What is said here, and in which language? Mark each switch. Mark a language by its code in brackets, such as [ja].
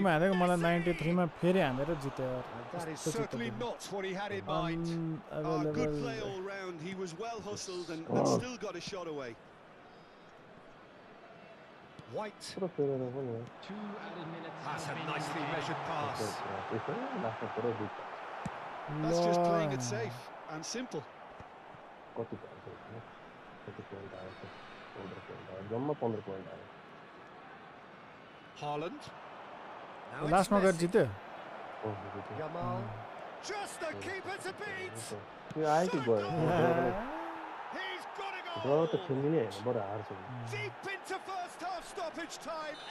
[ne] मा हालेको मलाई 93 मा फेरि हानेर जित्यो यार [en] That is certainly not what he had in mind. good play all round. He was well hustled and still got a shot away. White. [ne] पुरो फेरेर पनि हो [en] That's a nicely measured pass. [ne] लास्टमा पुरो जित [en] That's just playing it safe and simple. [ne] कति भयो कति point आयो 15 पोइन्ट आयो जम्मा 15 पोइन्ट आयो [en] Haaland. Now [ne] लास्टमा गएर [en] it's [ne] जित्यो [en] Messi. Yamal. Just the keeper to beat. [ne] यो आयो कि गयो [en] He's got a ड्र goal. [ne] त खेल्ने नै हैन बरु हार्छ [en] Deep into first half stoppage time.